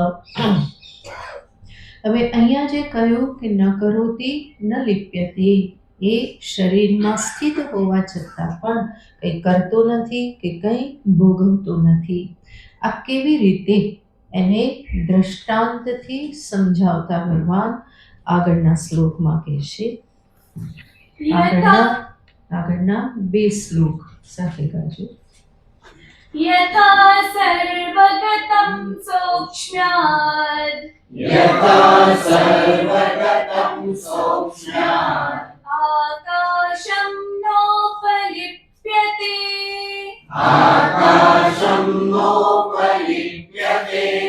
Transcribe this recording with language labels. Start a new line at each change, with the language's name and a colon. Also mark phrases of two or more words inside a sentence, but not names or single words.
Gujarati: હવે અહીંયા જે કહ્યું કે
Sanskrit: ન કરોતિ ન લિપ્યતે,
Gujarati: એ શરીરમાં સ્થિત હોવા છતાં પણ કંઈ કરતો નથી કે કંઈ ભોગવતો નથી. આ કેવી રીતે એને દ્રષ્ટાંતથી સમજાવતા ભગવાન આગળના શ્લોકમાં કહે છે. આગળના 2 શ્લોક સાથે ગાજો.
Sanskrit: यथा सर्वगतं सौक्ष्म्यात् यथा सर्वगतं सौक्ष्म्यात् आकाशं नोपलिप्यते आकाशं नोपलिप्यते